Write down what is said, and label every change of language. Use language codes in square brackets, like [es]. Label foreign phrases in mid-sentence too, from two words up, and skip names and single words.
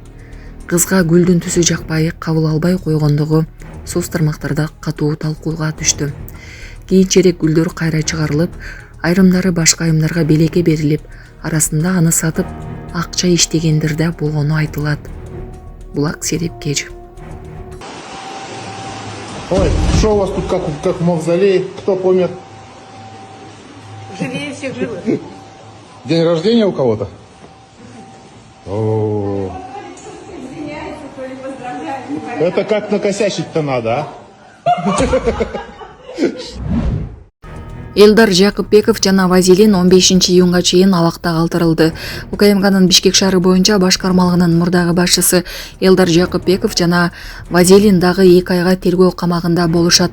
[ky] Кызга гүлдүн түсү жакпай кабыл албай койгондугу соц тармактарда катуу талкууга түштү. Кийинчерээк гүлдөр кайра чыгарылып, айрымдары башка айымдарга белекке берилип, арасында аны сатып акча иштегендер да болгону айтылат. Булак Сереп кежи. [ru] Ой, что у вас тут как в мавзолее? Кто помер? Живее всех живых. День рождения у кого-то? О, это как накосячить-то надо, а? [ky] Элдар Жакупбеков жана Вазилин 15-июнга чейин абакта калтырылды. УКМКнын Бишкек шаары боюнча баш кармалгынын мурдагы башчысы Элдар Жакупбеков жана Вазилин дагы 2 айга тергөө камагында болушат.